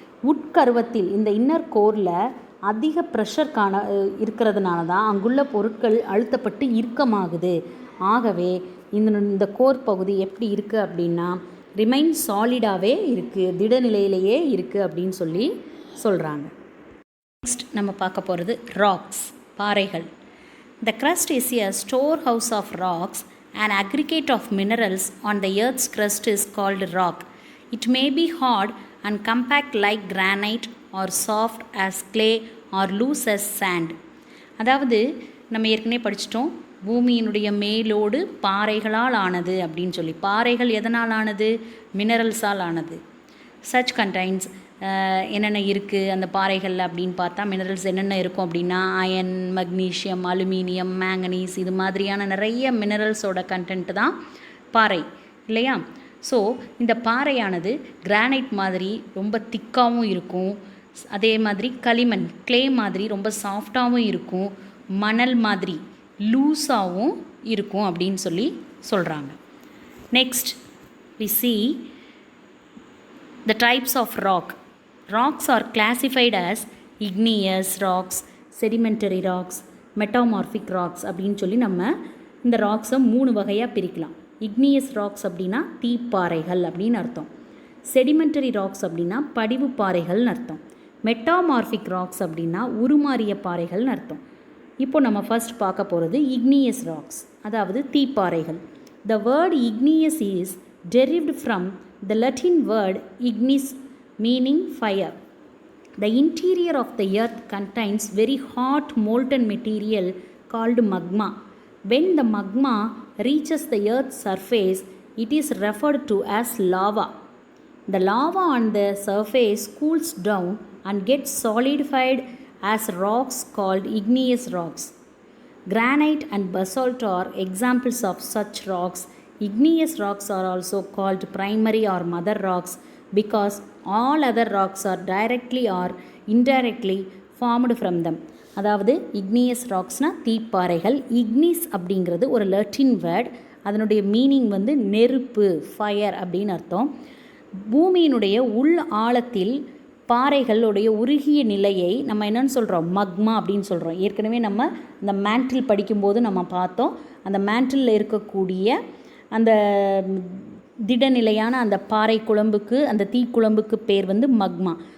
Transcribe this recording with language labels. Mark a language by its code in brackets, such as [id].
[ta] உட்கருவத்தில் இந்த இன்னர் கோரில் அதிக ப்ரெஷர் இருக்கிறதுனால தான் அங்குள்ள பொருட்கள் அழுத்தப்பட்டு இறுக்கமாகுது. ஆகவே இந்த கோர் பகுதி எப்படி இருக்குது அப்படின்னா ரிமைன் சாலிடாகவே இருக்குது, திடநிலையிலேயே இருக்குது அப்படின்னு சொல்லி சொல்கிறாங்க. நெக்ஸ்ட் நம்ம பார்க்க போகிறது ராக்ஸ், பாறைகள். [en] The crust is a storehouse of rocks. An aggregate of minerals on the earth's crust is called rock. It may be hard and compact like granite or soft as clay or loose as sand. [ta] அதாவது நம்ம ஏற்கனவே படிச்சிட்டோம், பூமியினுடைய மேலோடு பாறைகளால் ஆனது அப்படின்னு சொல்லி. பாறைகள் எதனால் ஆனது? மினரல்ஸால் ஆனது. சச் கண்டைன்ஸ் என்னென்ன இருக்குது அந்த பாறைகளில் அப்படின்னு பார்த்தா மினரல்ஸ் என்னென்ன இருக்கும் அப்படின்னா அயன், மக்னீஷியம், அலுமினியம், மேங்கனீஸ், இது மாதிரியான நிறைய மினரல்ஸோட கண்டென்ட்டு தான் பாறை இல்லையா. ஸோ இந்த பாறையானது கிரானைட் மாதிரி ரொம்ப திக்காகவும் இருக்கும், அதே மாதிரி களிமண் கிளே மாதிரி ரொம்ப சாஃப்டாகவும் இருக்கும், மணல் மாதிரி லூஸாகவும் இருக்கும் அப்படின்னு சொல்லி சொல்கிறாங்க. [en] Next we see the types of rock. Rocks are classified as igneous rocks, sedimentary rocks, metamorphic rocks [ta] அப்படின்னு சொல்லி நம்ம இந்த ராக்ஸை 3 வகையாக பிரிக்கலாம். igneous rocks அப்படின்னா தீப்பாறைகள் அப்படின்னு அர்த்தம். செடிமெண்டரி ராக்ஸ் அப்படின்னா படிவு பாறைகள்னு அர்த்தம். மெட்டாமார்பிக் ராக்ஸ் அப்படின்னா உருமாறிய பாறைகள்னு அர்த்தம். இப்போ நம்ம ஃபர்ஸ்ட் பார்க்க போகிறது igneous rocks, அதாவது தீப்பாறைகள். [en] The word igneous is derived from the Latin word ignis, meaning fire. The interior of the earth contains very hot molten material called magma. When the magma reaches the earth's surface, it is referred to as lava. The lava on the surface cools down and gets solidified as rocks called igneous rocks. Granite and basalt are examples of such rocks. Igneous rocks are also called primary or mother rocks because all other rocks are directly or indirectly formed from them. [ta] அதாவது igneous ராக்ஸ்னால் தீப்பாறைகள். Ignis அப்படிங்கிறது ஒரு லட்டின் word, அதனுடைய meaning வந்து நெருப்பு, fire அப்படின்னு அர்த்தம். பூமியினுடைய உள் ஆழத்தில் பாறைகளுடைய உருகிய நிலையை நம்ம என்னென்னு சொல்கிறோம்? மக்மா அப்படின்னு சொல்கிறோம். ஏற்கனவே நம்ம இந்த மேண்டில் படிக்கும்போது நம்ம பார்த்தோம், அந்த மேண்டிலில் இருக்கக்கூடிய அந்த திடநிலையான அந்த பாறை குழம்புக்கு, அந்த தீக்குழம்புக்கு பேர் வந்து மக்மா.